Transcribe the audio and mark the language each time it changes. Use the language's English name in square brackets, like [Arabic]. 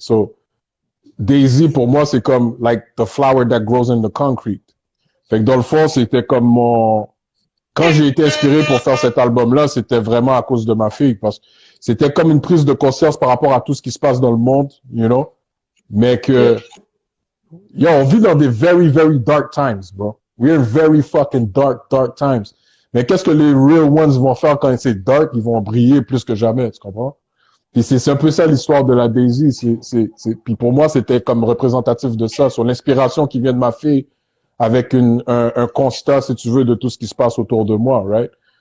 [English] So, Daisy, [French] pour moi, c'est comme, [English] like, the flower that grows in the concrete. [French] Fait que dans le fond, c'était comme quand j'ai été inspiré pour faire cet album-là, c'était vraiment à cause de ma fille, parce que c'était comme une prise de conscience par rapport à tout ce qui se passe dans le monde, [English] you know? [French] Mais [English] Yeah. [French] que, yo, on vit dans des [English] very, very dark times, [French] bro. [English] We're in very fucking dark times. [French] Mais qu'est-ce que les [English] real ones [French] vont faire quand c'est dark? Ils vont briller plus que jamais, tu comprends? Puis c'est un peu ça l'histoire de la Daisy. Puis pour moi, c'était comme représentatif de ça, sur l'inspiration qui vient de ma fille, avec un constat, si tu veux, de tout ce qui se passe autour de moi, right?